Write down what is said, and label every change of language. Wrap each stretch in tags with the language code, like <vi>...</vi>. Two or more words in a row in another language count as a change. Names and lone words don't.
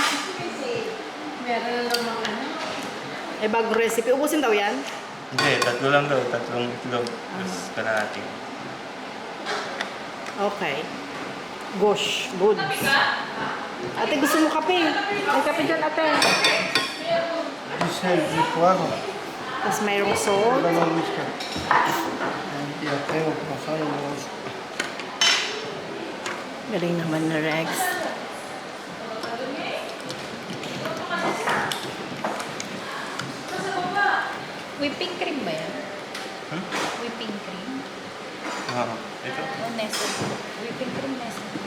<tl>Eh, bagong recipe. Ubusin daw yan? Hindi, tatlo lang daw. Tatlong itlog. Tapos kalahati.</tl> <en>Okay. Gosh, good.</en> <tl>Ate, gusto mo kape? May kape dyan, ate.</tl> <fr>Du sel, du poivre,</fr> <tl>Tapos mayroong</tl> <fr>de</fr> <tl>salt.</tl> <fr>la noix de muscade. Et après, on prend ça et on mange.</fr> <tl>Galing naman na Rex.</tl> <en>Whipping cream</en> <tl>ba yan? Hmm?</tl> <en>Whipping cream?</en> <tl>Oo. Ito.</tl> <en>O Nestle? Whipping cream Nestle.</en>